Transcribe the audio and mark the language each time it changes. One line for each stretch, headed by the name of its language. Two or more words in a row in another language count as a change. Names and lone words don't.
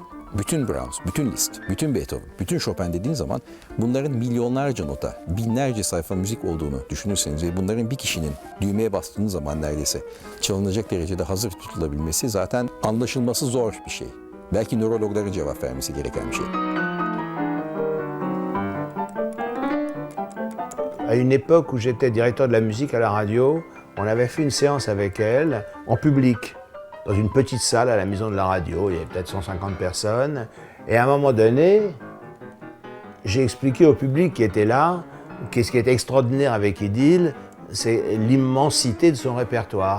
Turkish: Bütün Brahms, bütün Liszt, bütün Beethoven, bütün Chopin dediğin zaman bunların milyonlarca nota, binlerce sayfa müzik olduğunu düşünürseniz ve bunların bir kişinin düğmeye bastığınız zaman neredeyse çalınacak derecede hazır tutulabilmesi zaten anlaşılması zor bir şey. Belki nörologların cevap vermesi gereken bir şey.
French: À une époque où j'étais directeur de la musique à la radio, on avait fait une séance avec elle en public. Dans une petite salle à la maison de la radio, il y avait peut-être 150 personnes. Et à un moment donné, j'ai expliqué au public qui était là qu'est-ce qui était extraordinaire avec Idil, c'est l'immensité de son répertoire.